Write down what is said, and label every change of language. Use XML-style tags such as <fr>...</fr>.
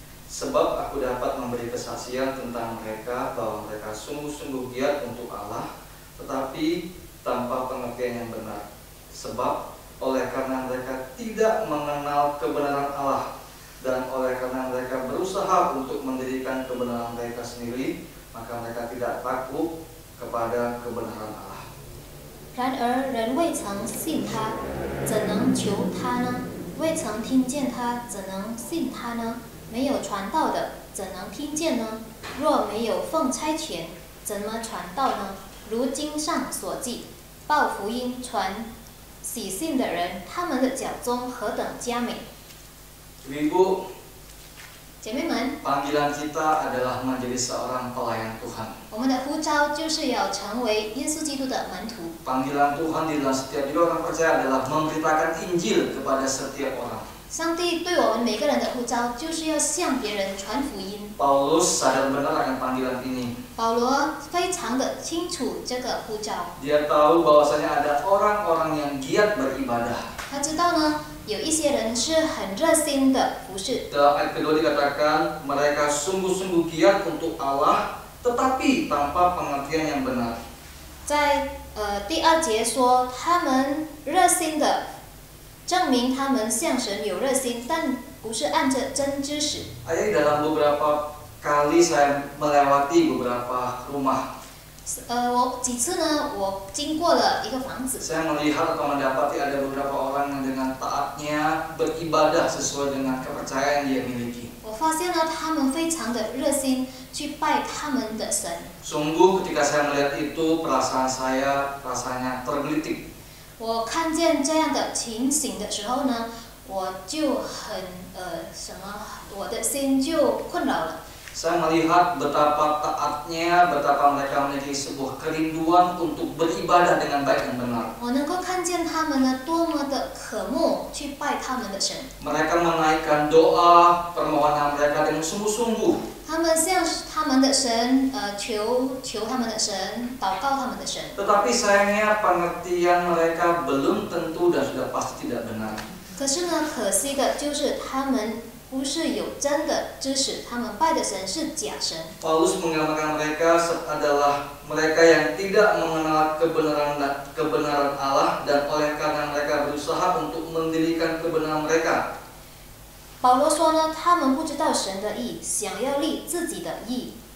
<id>Sebab aku dapat memberi kesaksian tentang mereka bahwa mereka sungguh-sungguh giat untuk Allah, tetapi tanpa pengertian yang benar. Sebab oleh karena mereka tidak mengenal kebenaran Allah dan oleh karena mereka berusaha untuk mendirikan kebenaran mereka sendiri, maka mereka tidak takut kepada kebenaran Allah.</id> <zh>然而人未曾信他，怎能求他呢？未曾听见他，怎能信他呢？没有传道的，怎能听见呢？若没有奉差遣，怎么传道呢？如经上所记，报福音传喜信的人，他们的脚中何等佳美！</zh> <id>Ibu,</id> <zh>姐妹们，</zh> <id>panggilan kita adalah menjadi seorang pelayan Tuhan.</id> <zh>我们的呼召就是要成为耶稣基督的门徒。</zh> <id>Panggilan Tuhan di dalam setiap diri orang percaya adalah memberitakan Injil kepada setiap orang.</id> <zh>上帝对我们每个人的呼召，就是要向别人传福音。</zh> <id>Paulus sadar benar akan panggilan ini.</id> <zh>保罗非常的清楚这个呼召，</zh> <id>Dia tahu bahwasanya ada orang-orang yang giat beribadah.</id> <zh>他知道呢，有一些人是很热心的服侍。</zh> <id>Dalam ayat kedua dikatakan mereka sungguh-sungguh giat untuk Allah, tetapi tanpa pengertian yang benar.</id> <zh>在第二节说，他们热心的证明他们向神有热心，但不是按着真知识。</zh> <id>Ayat dalam beberapa kali saya melewati beberapa rumah.</id> <zh>我几次呢，我经过了一个房子，</zh> <id>Saya melihat atau mendapati ada beberapa orang yang dengan taatnya beribadah sesuai dengan kepercayaan dia miliki.</id> <zh>我发现呢，他们非常的热心去拜他们的神。</zh> <id>Sungguh ketika saya melihat itu perasaan saya rasanya tergelitik.</id> <zh>我看见这样的情形的时候呢，我就很我的心就困扰了。</zh> <id>Saya melihat betapa taatnya, betapa mereka memiliki sebuah kerinduan untuk beribadah dengan baik dan benar.</id> <zh>我能够看见他们呢，多么的渴慕去拜他们的神。</zh> <id>Mereka menaikkan doa, permohonan mereka dengan sungguh-sungguh.</id> <zh>他们向他们的神求他们的神，祷告他们的神。</zh> <id>Tetapi sayangnya pengertian mereka belum tentu dan sudah pasti tidak benar.</id> <zh>可是呢，可惜的就是他们不是有真的知识，他们拜的神是假神。</zh> <id>Paulus menggambarkan mereka adalah mereka yang tidak mengenal kebenaran Allah dan oleh karena mereka berusaha untuk mendirikan kebenaran mereka.</id> <zh>保罗说呢，他们不知道神的意，想要立自己的意。</zh>